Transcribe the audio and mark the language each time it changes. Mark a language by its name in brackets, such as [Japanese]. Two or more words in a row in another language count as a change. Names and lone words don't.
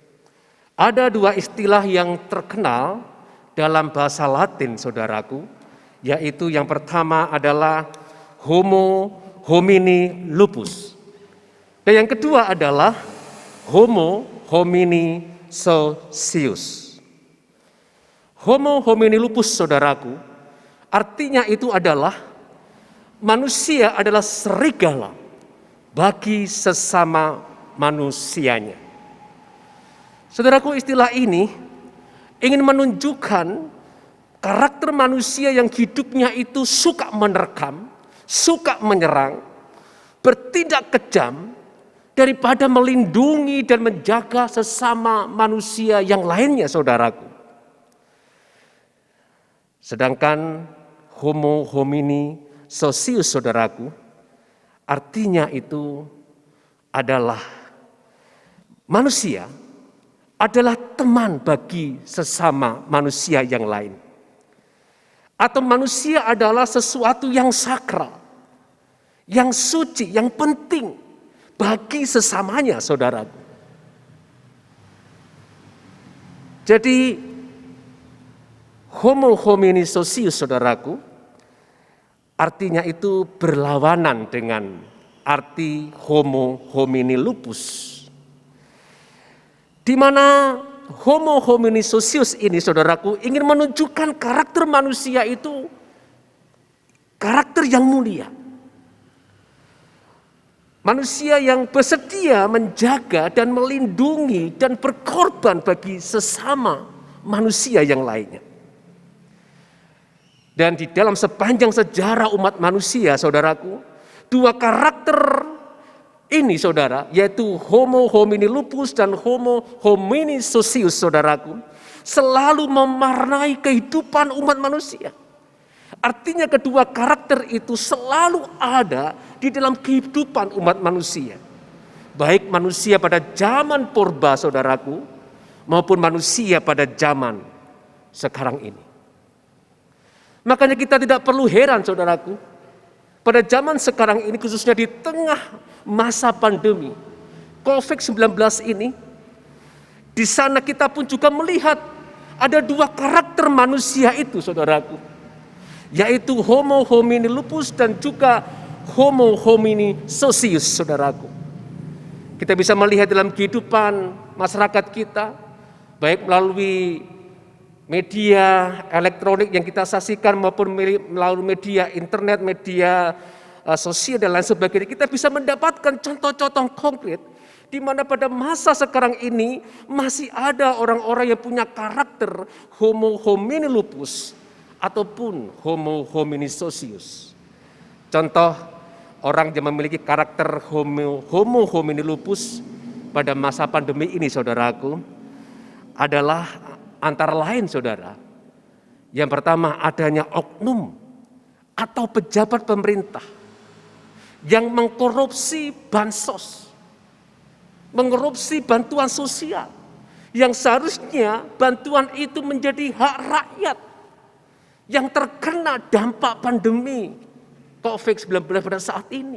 [Indonesian] Ada dua istilah yang terkenal dalam bahasa Latin, saudaraku, yaitu yang pertama adalah [Latin] Homo homini lupus. [Indonesian] Dan yang kedua adalah [Latin] Homo homini socius. Homo homini lupus, [Indonesian] saudaraku, artinya itu adalah manusia adalah serigala bagi sesama manusianya. Saudaraku, istilah ini ingin menunjukkan karakter manusia yang hidupnya itu suka menerkam, suka menyerang, bertindak kejam daripada melindungi dan menjaga sesama manusia yang lainnya, saudaraku. [Latin] Sedangkan Homo homini socius, [Indonesian] saudaraku, artinya itu adalah manusia adalah teman bagi sesama manusia yang lain. Atau manusia adalah sesuatu yang sakral, yang suci, yang penting bagi sesamanya, saudaraku. [Latin] Jadi homo homini socius, [Indonesian] saudaraku, artinya itu berlawanan dengan arti [Latin] homo homini lupus. [Indonesian] Di mana [Latin] homo homini socius [Indonesian] ini, saudaraku, ingin menunjukkan karakter manusia itu karakter yang mulia. Manusia yang bersedia menjaga dan melindungi dan berkorban bagi sesama manusia yang lainnya. Dan di dalam sepanjang sejarah umat manusia, saudaraku, dua karakter ini, saudara, yaitu [Latin] homo homini lupus [Indonesian] dan [Latin] homo homini socius, [Indonesian] saudaraku, selalu mewarnai kehidupan umat manusia. Artinya kedua karakter itu selalu ada di dalam kehidupan umat manusia. Baik manusia pada zaman purba, saudaraku, maupun manusia pada zaman sekarang ini. Makanya kita tidak perlu heran, saudaraku, pada zaman sekarang ini, khususnya di tengah masa pandemi COVID-19 ini, di sana kita pun juga melihat ada dua karakter manusia itu, saudaraku, yaitu [Latin] homo homini lupus [Indonesian] dan juga [Latin] homo homini socius, [Indonesian] saudaraku. Kita bisa melihat dalam kehidupan masyarakat kita, baik melalui media elektronik yang kita saksikan maupun melalui media internet, media sosial dan lain sebagainya, kita bisa mendapatkan contoh-contoh konkret di mana pada masa sekarang ini masih ada orang-orang yang punya karakter [Latin] homo homini lupus [Indonesian] ataupun [Latin] homo homini socius. [Indonesian] Contoh orang yang memiliki karakter [Latin] homo homini lupus [Indonesian] pada masa pandemi ini, saudaraku, adalah antara lain, saudara, yang pertama adanya oknum atau pejabat pemerintah yang mengkorupsi bansos, mengkorupsi bantuan sosial, yang seharusnya bantuan itu menjadi hak rakyat yang terkena dampak pandemi COVID-19 pada saat ini.